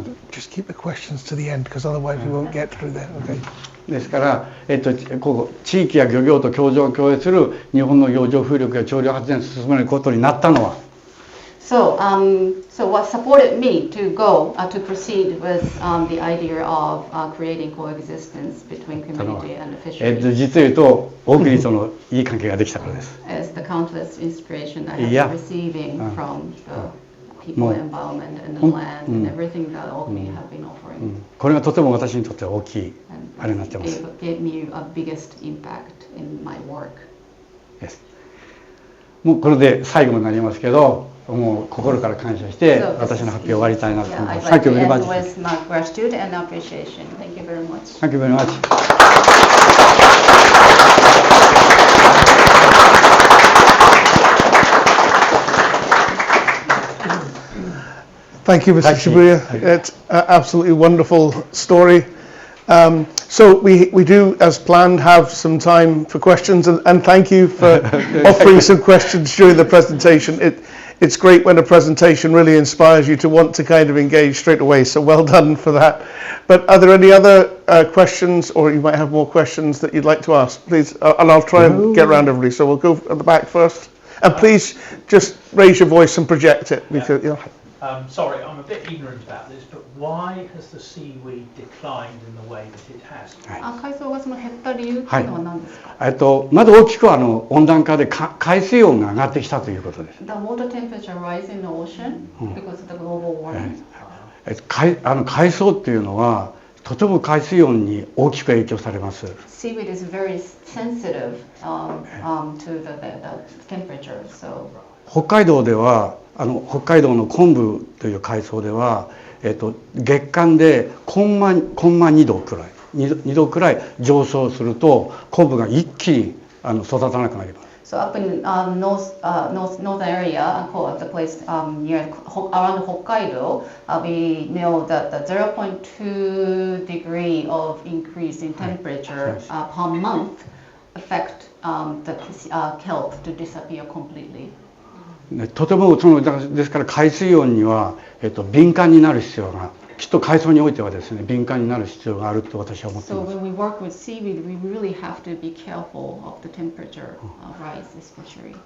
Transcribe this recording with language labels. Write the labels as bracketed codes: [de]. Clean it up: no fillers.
[en] Just keep the questions to the end, because otherwise we won't get through them. Okay. [ja] ですから、こう地域や漁業と共存共栄する日本の洋上風力や潮流発電を進めることになったのは、 [en] So what supported me to go to proceed with the idea of creating coexistence between community and the fisheries [ja] 実を言うとオークニーとのいい関係ができたからです。 [en] is the countless inspiration I have been receiving from the people, environment, and the land, and everything that Orkney have been offering. [ja] これがとても私にとっては大きいあれになってます。 [en] It gave me a biggest impact in my work. [ja] もうこれで最後になりますけど、もう心から感謝して私の発表を終わりたいなと思います。 [en] Thank you very much. With my gratitude and appreciation. Thank you very much. Thank you very much. Thank you, Mr. Shibuya. It's an absolutely wonderful story. So we do, as planned, have some time for questions, and thank you for offering some questions during the presentation. It's great when a presentation really inspires you to want to kind of engage straight away, so well done for that. But are there any other questions, or you might have more questions that you'd like to ask, please? And I'll try and get around everybody, so we'll go at the back first. And please just raise your voice and project it, because, you know. Sorry, I'm a bit ignorant about this, but why has the seaweed declined in the way that it has? [ja] 海藻がその減った理由っていうのは何ですか？まず大きくは温暖化で海水温が上がってきたということです。 [en] The water temperature rise in the ocean because of the global warming. [ja] 海藻っていうのはとても海水温に大きく影響されます。 [en] Seaweed is very sensitive to the temperature. So [ja] 北海道では北海道の昆布という海藻では、月間でコンマ2度くらい2度くらい上昇すると昆布が一気に育たなくなります。 [en] So up in north area, the place near around Hokkaido, we know that the 0.2 degree of increase in temperature per month affect the kelp to disappear completely. [ja] とてもですから海水温には、敏感になる必要がきっと海藻においてはですね敏感になる必要があると私は思っています。 [en] So when we work with seaweed, we really have to be careful of the temperature rise, especially.